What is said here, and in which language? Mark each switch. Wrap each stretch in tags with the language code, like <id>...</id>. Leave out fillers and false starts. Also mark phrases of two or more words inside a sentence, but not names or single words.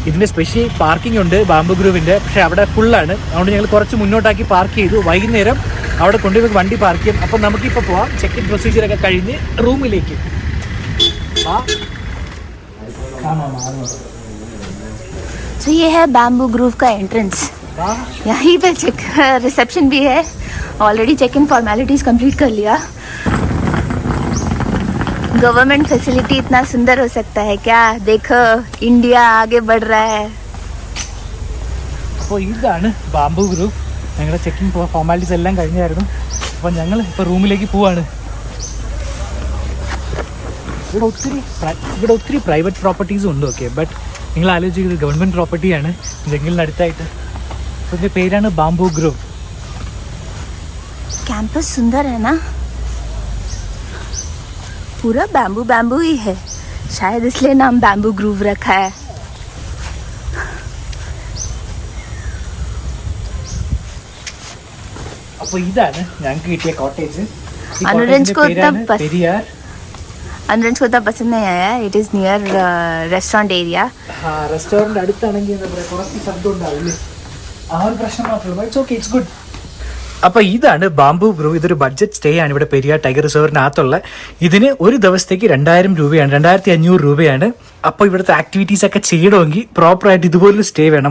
<ml>ഇതിൻ്റെ സ്പെഷ്യൽ പാർക്കിംഗ് ഉണ്ട് ബാംബു ഗ്രൂവിൻ്റെ, പക്ഷേ അവിടെ ഫുള്ളാണ്. അതുകൊണ്ട് ഞങ്ങൾ കുറച്ച് മുന്നോട്ടാക്കി പാർക്ക് ചെയ്തു. വൈകുന്നേരം അവിടെ കൊണ്ടുപോയി വണ്ടി പാർക്ക് ചെയ്യും. അപ്പം നമുക്കിപ്പോൾ പോവാം.</ml> <en>check in</en> <ml>പ്രൊസീജിയറൊക്കെ കഴിഞ്ഞ് റൂമിലേക്ക്.</ml> <hi>So ये है बैम्बू ग्रूव का एंट्रेंस. यहीं पे रिसेप्शन भी है.</hi> <en>already check in formalities complete</en> <hi>कर लिया.</hi> <en>government facility</en> <hi>इतना सुंदर हो सकता है क्या? देखो इंडिया आगे बढ़ रहा है.</hi> <ml>അപ്പോൾ ഇതാണ് ബാംബു ഗ്രൂവ്. ഞങ്ങളുടെ</ml> <en>checking formalities</en> <ml>എല്ലാം കഴിഞ്ഞായിരുന്നു. അപ്പോൾ ഞങ്ങൾ ഇപ്പോൾ റൂമിലേക്ക് പോവാണ്. ഇവിടെ ഒത്തിരി</ml> <en>private propertiesും</en> <ml>ഉണ്ട്.</ml> <en>okay, but</en> <ml>നിങ്ങൾ ആലോചിക്കുന്നത്</ml> <en>government propertyയാണ്</en> <ml>ജംഗലിനടുത്തായിട്ട്. അപ്പോൾ ഇതിൻ്റെ പേരാണ് ബാംബു ഗ്രൂവ്.</ml> <hi>कैंपस सुंदर है ना, पूरा बैम्बू बैम्बू ही है, शायद इसलिए नाम बैम्बू ग्रूव रखा है.</hi> <ml>അപ്പോൾ ഇതാണ് ഞങ്ങൾക്ക് കിട്ടിയ കോട്ടേജ്.</ml> <hi>अनुरंज को इतना पसंद नहीं आया.</hi> <en>it is near restaurant area.</en> <ml>റെസ്റ്റോറൻറ്റ് അടുത്താണെങ്കിൽ എന്താ പറയുക, കുറച്ച് ശബ്ദം ഉണ്ടാവില്ലേ, ആ ഒരു പ്രശ്നം മാത്രമേ.</ml> <en>it's okay, it's good.</en> <ml>അപ്പോൾ ഇതാണ് ബാംബു ഗ്രൂവ്. ഇതൊരു</ml> <en>budget stay</en> <ml>ആണ് ഇവിടെ പെരിയാർ ടൈഗർ റിസർവിനകത്തുള്ള. ഇതിന് ഒരു ദിവസത്തേക്ക് 2000 രൂപയാണ്, 2500 രൂപയാണ്. അപ്പോൾ ഇവിടുത്തെ ആക്ടിവിറ്റീസ് ഒക്കെ ചെയ്യണമെങ്കിൽ പ്രോപ്പറായിട്ട് ഇതുപോലൊരു സ്റ്റേ വേണം.</ml>